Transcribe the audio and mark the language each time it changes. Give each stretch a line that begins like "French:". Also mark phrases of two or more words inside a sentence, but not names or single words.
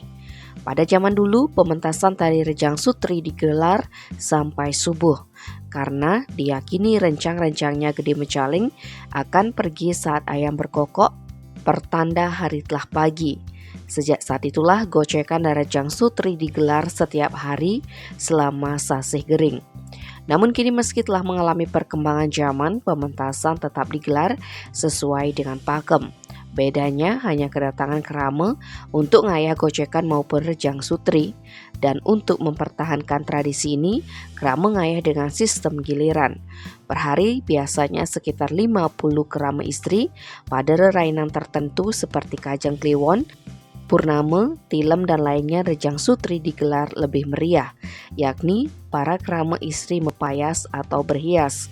Indonesian: Pada zaman dulu, pementasan tari Rejang Sutri digelar sampai subuh karena diyakini rencang-rencangnya Gede Mecaling akan pergi saat ayam berkokok, pertanda hari telah pagi. Sejak saat itulah gocekan Rejang Sutri digelar setiap hari selama
Balinese: sasih gering.
Indonesian: Namun kini meski telah mengalami perkembangan zaman, pementasan tetap digelar sesuai dengan pakem. Bedanya hanya kedatangan krama untuk ngayah gocekan maupun Rejang Sutri. Dan untuk mempertahankan tradisi ini,
Balinese: krama ngayah
Indonesian: dengan sistem giliran. Per hari biasanya sekitar 50
Balinese: krama istri
Indonesian: pada rerainan tertentu seperti Kajang Kliwon, Purnama, Tilem dan lainnya Rejang Sutri digelar lebih meriah, yakni para
Balinese: krama istri mepayas
Indonesian: atau berhias.